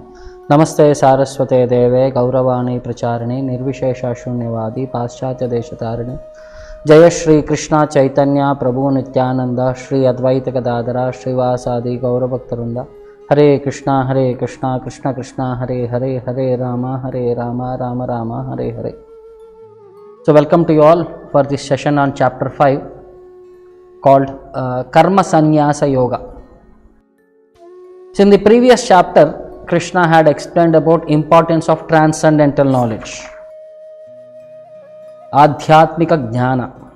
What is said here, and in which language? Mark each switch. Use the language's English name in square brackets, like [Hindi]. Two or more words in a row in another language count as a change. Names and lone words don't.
[Sanskrit] नमस्ते सारस्वते देवे गौरवाणी प्रचारिणे निर्विशेष शून्यवादी पाश्चात्य देशतारिणे जय श्री कृष्ण चैतन्य प्रभु नित्यानंद श्री अद्वैत गदाधर श्रीवासादि गौरभक्तवृंद हरे कृष्णा कृष्ण कृष्ण हरे हरे हरे राम राम राम हरे हरे. [English] So welcome to you all for this session on chapter 5 called Karma Sannyasa Yoga. So in the previous chapter, Krishna had explained about importance of transcendental knowledge, Adhyatmika Jnana.